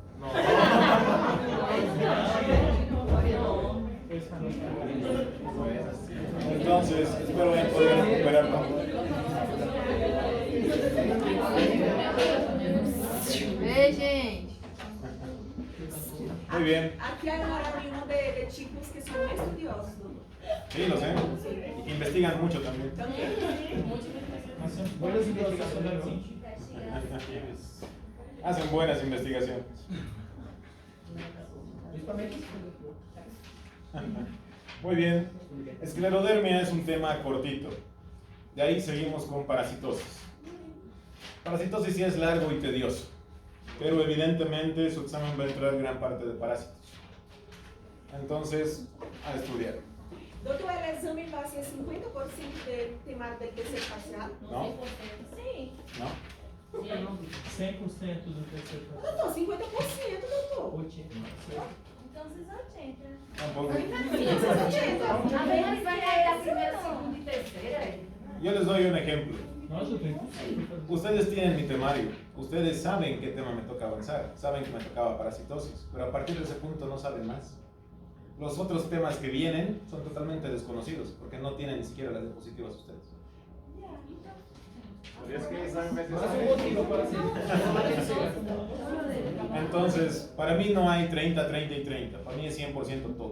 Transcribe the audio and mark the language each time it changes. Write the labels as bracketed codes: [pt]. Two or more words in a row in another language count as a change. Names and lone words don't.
[es] Entonces, espero poder recuperarlo. [pt] Ei, gente! [es] Muy bien. [pt] Aqui é uma reunião de tipos que são estudiosos. [es] Sí, lo sé. Y que investigan mucho también. Hacen buenas investigaciones. Muy bien. Esclerodermia es un tema cortito. De ahí seguimos con parasitosis. Parasitosis sí es largo y tedioso, pero evidentemente su examen va a entrar gran parte de parásitos. Entonces, a estudiar. [pt] Doutor, o exame vai ser 50% de temática del terceiro parcial? [es] ¿No? [pt] Sim. [es] ¿No? [pt] 100% do terceiro Doutor, 50%, doutor. Então, vocês 80. [es] Tampoco. [pt] A Beatriz vai cair a primeira, segunda e terceira. [es] Yo les doy un ejemplo. [pt] Nossa, eu tô impossível. [es] Ustedes tienen mi temario, ustedes saben qué tema me toca avanzar, saben que me tocaba parasitosis, pero a partir de ese punto no saben más. Los otros temas que vienen son totalmente desconocidos, porque no tienen ni siquiera las diapositivas ustedes. Entonces, para mí no hay 30, 30 y 30, para mí es 100% todo.